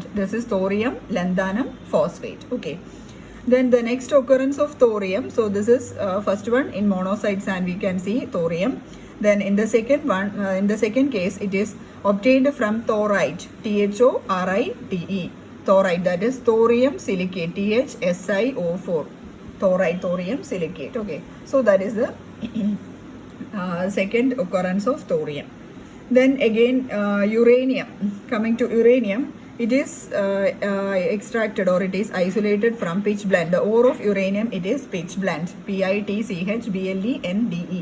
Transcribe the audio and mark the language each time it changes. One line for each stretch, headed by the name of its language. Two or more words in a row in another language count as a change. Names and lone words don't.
English: This is thorium lanthanum phosphate. Okay, then the next occurrence of thorium, so this is first one in monoxide sand, we can see thorium. Then in the second one, in the second case, it is obtained from thorite, THORITE. Thorite, that is thorium silicate, THSiO4. Thorite, thorium silicate. Okay, so that is the second occurrence of thorium. Then again, uranium. Coming to uranium, it is extracted or it is isolated from pitch blende. The ore of uranium, it is pitch blende, PITCHBLENDE.